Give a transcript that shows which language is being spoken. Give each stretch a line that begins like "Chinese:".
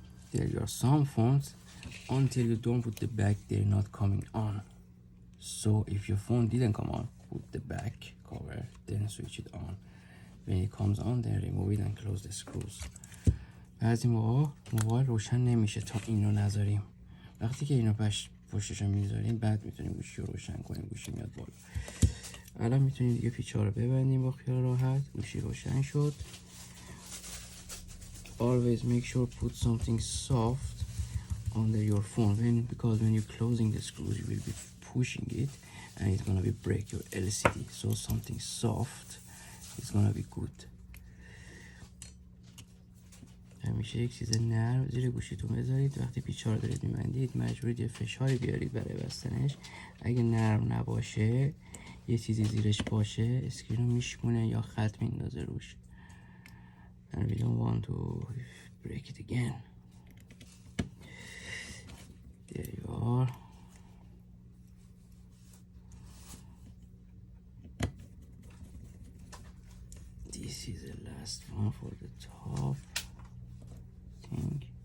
English: There are some phones, until you don't put the back, they're not coming on. So if your phone didn't come on, put the back cover, then switch it on. When it comes on, then remove it and close the screws.
Persian: بعضی موقع موبایل روشن نمیشه تا اینو نذاریم. وقتی که اینو پشتشو میذاریم بعد میتونیم گوشی رو روشن کنیم، گوشی میاد بالا. الان میتونیم دیگه پیچا رو ببندیم با خیال راحت. گوشی روشن شد.
English: Always make sure put something soft under your phone, because when you're closing the screws, you will be pushing it and it's gonna be break your LCD. So something soft is gonna be good.
Persian: همیشه یک چیز نرم زیر گوشیتون بذارید. وقتی پیچ‌ها رو دارید می‌بندید مجبورید یه فشاری بیارید برای بستنش. اگه نرم نباشه یه چیزی زیرش باشه اسکرین رو میشکونه یا خط میندازه روش.
English: And we don't want to break it again. There you are. This is the last one for the top thing.